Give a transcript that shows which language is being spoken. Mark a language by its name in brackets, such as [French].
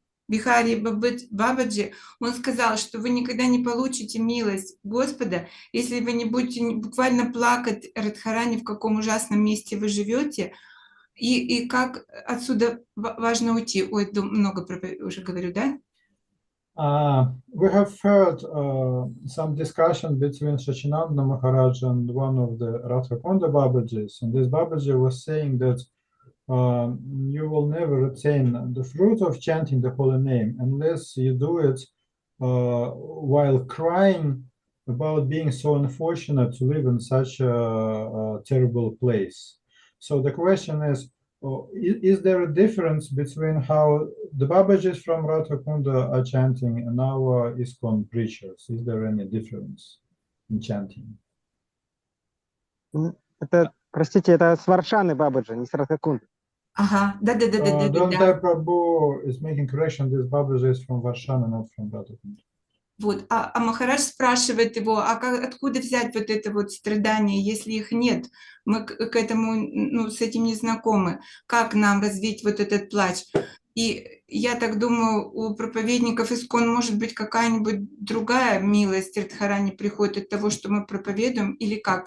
[Russian] Бихари Бабаджи, он сказал, что вы никогда не получите милость Господа, если вы не будете буквально плакать Радхарани, в каком ужасном месте вы живете, и как отсюда важно уйти. Ой, много уже говорю, да? [English] We have heard some discussion between Shachinanda Maharaj and one of the Radhakonda Babajis, and this Babaji was saying that you will never attain the fruit of chanting the holy name unless you do it while crying about being so unfortunate to live in such a terrible place. So the question is there a difference between how the Babajis from Radhakunda are chanting and our ISKCON preachers? Is there any difference in chanting? [Russian] Это, простите, это с Варшаны Бабаджи, не с Радхакунды. Ага, да-да-да-да-да. [English] Don't Prabhu is making correction. This Babaji is from Varshana, not from Radhakunda. [Russian] Вот, а Махарадж спрашивает его, откуда взять вот это вот страдание, если их нет? Мы к этому, ну, с этим не знакомы. Как нам развить вот этот плач? И я так думаю, у проповедников ИСККОН может быть какая-нибудь другая милость Радхарани приходит от того, что мы проповедуем, или как?